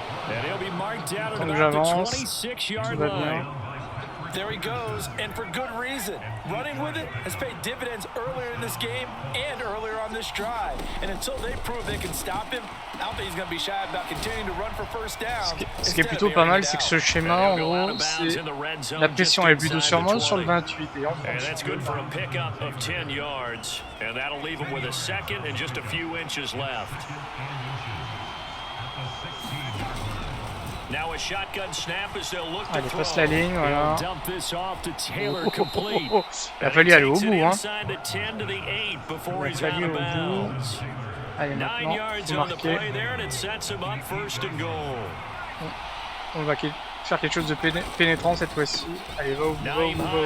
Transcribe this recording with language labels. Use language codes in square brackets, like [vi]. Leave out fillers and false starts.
[en] And he'll be marked down at about the 26-yard line. There he goes, and for good reason. Running with it has paid dividends earlier in this game and earlier on this drive. And until they prove they can stop him, I don't think he's going to be shy about continuing to run for first down. [fr] Ce qui est plutôt pas mal, c'est que ce schéma, en gros, c'est la pression est plutôt sur moi sur le 28 et en [en] And that's good for a pickup of 10 yards. And that'll leave him with a second and just a few inches left. Now a shotgun snap as they'll look to [fr] il passe la ligne, voilà. [en] dump this off to Taylor complete. [fr] Il a fallu aller au bout, hein. Il a fallu au bout. Allez, maintenant, faut marquer. On va faire quelque chose de pénétrant cette fois-ci. Allez, va au bout, va au bout, va au bout.